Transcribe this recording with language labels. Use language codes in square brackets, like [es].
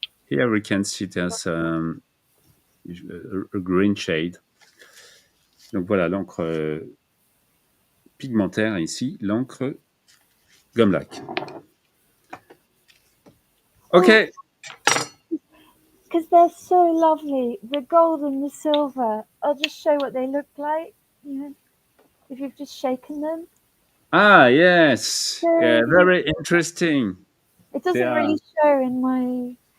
[en] Here we can see there's a green shade. [fr] Donc voilà l'encre pigmentaire ici, l'encre gomme-laque. [en] Okay. Because they're so lovely. The gold and the silver. I'll just show what they look like. You know, if you've just shaken them. Ah, yes. Yeah, very interesting. It doesn't really show in my.